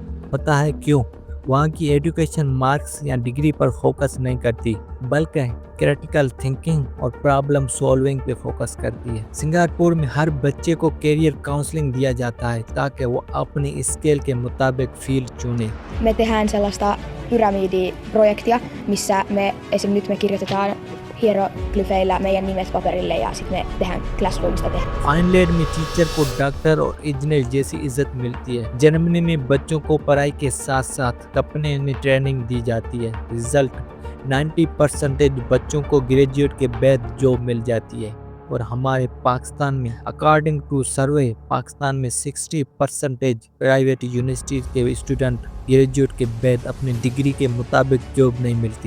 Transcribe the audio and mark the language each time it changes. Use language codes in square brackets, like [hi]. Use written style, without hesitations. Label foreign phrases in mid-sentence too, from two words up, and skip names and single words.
[ur] پتا ہے کیوں? وہاں کی ایجوکیشن مارکس یا ڈگری پر فوکس نہیں کرتی، بلکہ [en] critical thinking [ur] और [en] problem solving [ur] پے فوکس کرتی ہے. سنگاپور میں ہر بچے کو [en] career counselling [ur] دیا جاتا ہے تاکہ وہ اپنی اسکل کے مطابق فیلڈ چنے. [fi] Me tehdään sellaista pyramidiprojektia, missä me esim. Nyt me kirjoitetaan hieroglyfeillä meidän nimet paperille ja sitten me tehdään classroomista tehdään. [ur] فن لینڈ میں ٹیچر کو ڈاکٹر اور انجینئر جیسی عزت ملتی ہے. جرمنی میں بچوں کو پڑھائی کے ساتھ ساتھ کپنے میں ٹریننگ دی جاتی ہے. رزلٹ 90% بچوں کو گریجویٹ کے بعد جاب مل جاتی ہے، اور ہمارے پاکستان میں [en] according to survey [ur] پاکستان میں 60% [en] private universities [ur] کے اسٹوڈنٹ گریجویٹ کے بعد اپنی ڈگری کے مطابق جاب نہیں ملتی.